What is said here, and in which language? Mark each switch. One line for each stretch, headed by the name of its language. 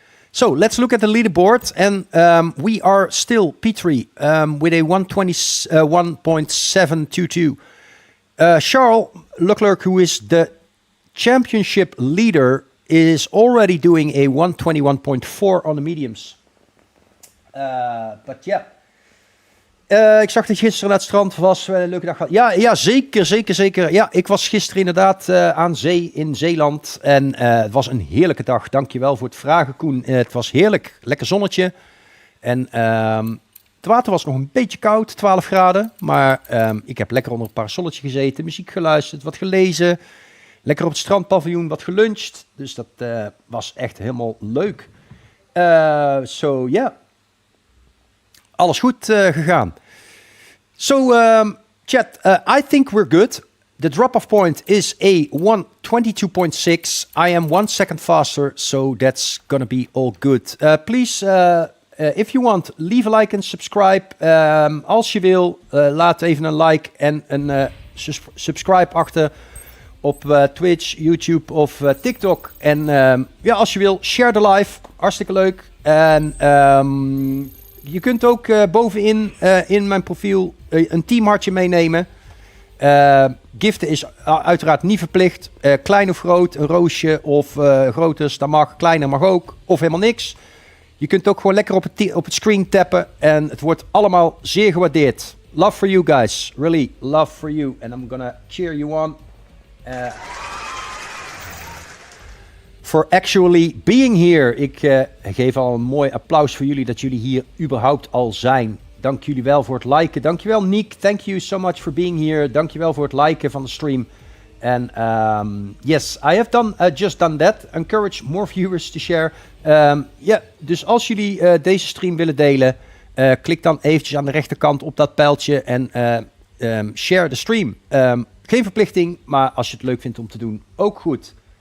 English: So let's look at the leaderboard, and we are still P3 with a 121.722. Charles Leclerc, who is the championship leader, is already doing a 121.4 on the mediums. But yeah.
Dutch: Ik zag dat je gisteren naar het strand was. Leuke dag gehad. Ja, zeker. Ja, ik was gisteren inderdaad aan zee in Zeeland. En het was een heerlijke dag. Dankjewel voor het vragen, Koen. Het was heerlijk. Lekker zonnetje. En het water was nog een beetje koud, 12 graden. Maar ik heb lekker onder een parasolletje gezeten. Muziek geluisterd, wat gelezen. Lekker op het strandpaviljoen, wat geluncht. Dus dat was echt helemaal leuk. So, ja. Alles goed gegaan. So, chat, I think we're good.
English: The drop-off point is a 122.6. I am 1 second faster, so that's gonna be all good. Please, if you want, leave a like
Dutch: en
English: subscribe.
Dutch: Als je wil, laat even een like en een subscribe achter op Twitch, YouTube of TikTok. En ja, als je wil,
English: share the live.
Dutch: Hartstikke leuk. En je kunt ook bovenin in mijn profiel een teamhartje meenemen. Giften is uiteraard niet verplicht. Klein of groot, een roosje of groter, dat mag. Kleiner mag ook. Of helemaal niks. Je kunt ook gewoon lekker op het screen tappen. En het wordt allemaal zeer gewaardeerd.
English: Love for you guys. Really, love for you. And I'm gonna cheer you on. For actually being here.
Dutch: Ik geef al een mooi applaus voor jullie dat jullie hier überhaupt al zijn. Dank jullie wel voor het liken. Dankjewel Nick.
English: Thank you so much for being here.
Dutch: Dankjewel voor het liken van de stream.
English: And yes, I have just done that. Encourage more viewers to share.
Dutch: Dus als jullie deze stream willen delen, klik dan eventjes aan de rechterkant op dat pijltje en share de stream. Geen verplichting, maar als je het leuk vindt om te doen, ook goed.